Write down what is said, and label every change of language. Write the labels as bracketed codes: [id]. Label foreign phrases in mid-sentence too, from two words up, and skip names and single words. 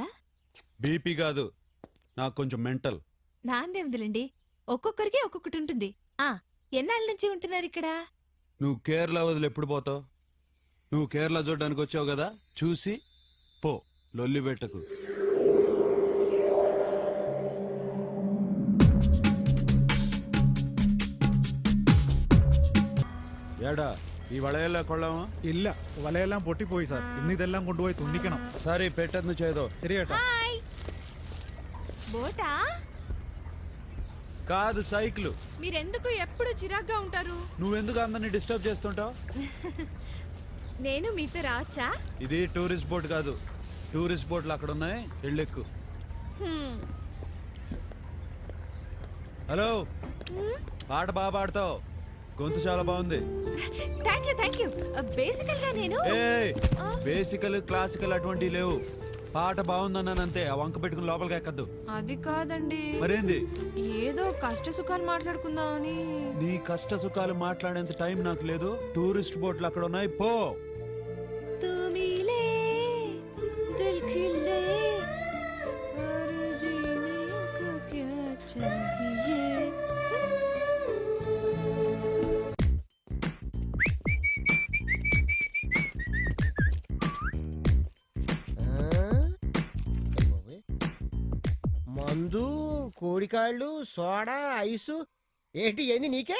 [te] బీపీ కాదు, నాకు కొంచెం మెంటల్. నాందేముందిలేండి, ఒక్కొక్కరికి ఒక్కొక్కటి ఉంటుంది. ఎన్నాళ్ళ నుంచి ఉంటున్నారు ఇక్కడ? నువ్వు కేరళ వదిలి ఎప్పుడు పోతావు? నువ్వు కేరళ చూడడానికి వచ్చావు కదా, చూసి పో, లొల్లి పెట్టకు. [ml] ഏടാ ഈ വളയെല്ലാം കൊള്ളാമോ? ഇല്ല, വലയെല്ലാം പൊട്ടിപ്പോയി സാർ. ഇന്ന് ഇതെല്ലാം കൊണ്ടുപോയി തുന്നിക്കണം. സാറി പെട്ടെന്ന് ചെയ്തോ. ശരി ചേട്ടാ. [te] బోటా? కాదు సైకిల్. మీరెందుకు ఎప్పుడు చిరాగ్గా ఉంటారు? నువ్వెందుకు అందరిని డిస్టర్బ్ చేస్తుంటావు? నేను మీతో రావచ్చా? ఇది టూరిస్ట్ బోట్ కాదు. టూరిస్ట్ బోట్లు అక్కడ ఉన్నాయి, వెళ్ళెక్కు. హలో పాట బాగా పాడతావు, గొంతు చాలా బాగుంది. [en] thank you. [te] బేసికల్ గా నేను ఏ బేసికల్ క్లాసికల్ అటువంటివి లేవు. పాట బాగుందన్నానంతే, ఆ వంక పెట్టుకుని లోపలికి ఎక్కద్దు. అది కాదండి, మరేంది? ఏదో కష్ట సుఖాలు మాట్లాడుకుందామని. నీ కష్ట సుఖాలు మాట్లాడేంత టైం నాకు లేదు. టూరిస్ట్ బోట్లు అక్కడ ఉన్నాయి, పో. [hi] तू मिले दिल खिले और जीने को क्या चाहिए. [te] మందు, కోడికాళ్ళు, సోడా, ఐసు ఏంటి ఏంది నీకే?